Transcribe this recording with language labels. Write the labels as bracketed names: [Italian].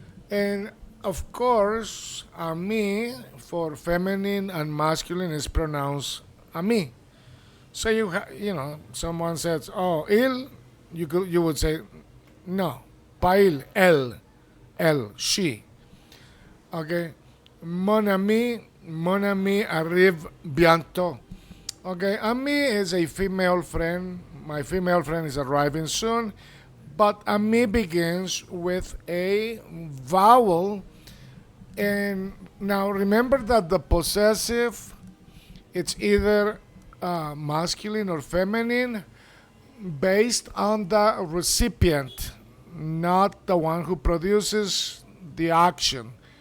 [English] And of course, ami for feminine and masculine is pronounced ami. So someone says, "Oh, [French] il," [English] you would say, "No, [French] pas il, elle, [English] she." [French] Okay, mon ami arrive bientôt. [English] Okay, ami is a female friend. My female friend is arriving soon. But ami begins with a vowel. And now remember that the possessive, it's either masculine or feminine based on the recipient, not the one who produces the action.